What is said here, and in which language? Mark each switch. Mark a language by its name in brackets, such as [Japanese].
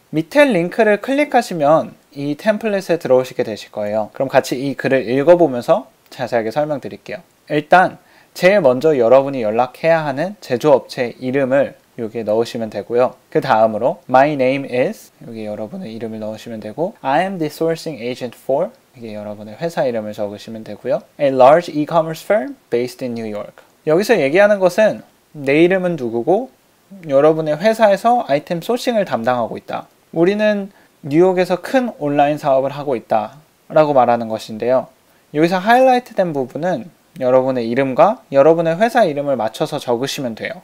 [Korean] 밑에 링크를 클릭하시면 이 템플릿에 들어오시게 되실 거예요. 그럼 같이 이 글을 읽어보면서 자세하게 설명드릴게요. 일단 제일 먼저 여러분이 연락해야 하는 제조업체 이름을 여기에 넣으시면 되고요. 그 다음으로 [English] My name is [Korean] 여기 여러분의 이름을 넣으시면 되고 [English] I am the sourcing agent for [Korean] 이게 여러분의 회사 이름을 적으시면 되고요. [English] A large e-commerce firm based in New York. [Korean] 여기서 얘기하는 것은 내 이름은 누구고 여러분의 회사에서 아이템 소싱을 담당하고 있다. 우리는 뉴욕에서 큰 온라인 사업을 하고 있다 라고 말하는 것인데요. 여기서 하이라이트 된 부분은 여러분의 이름과 여러분의 회사 이름을 맞춰서 적으시면 돼요.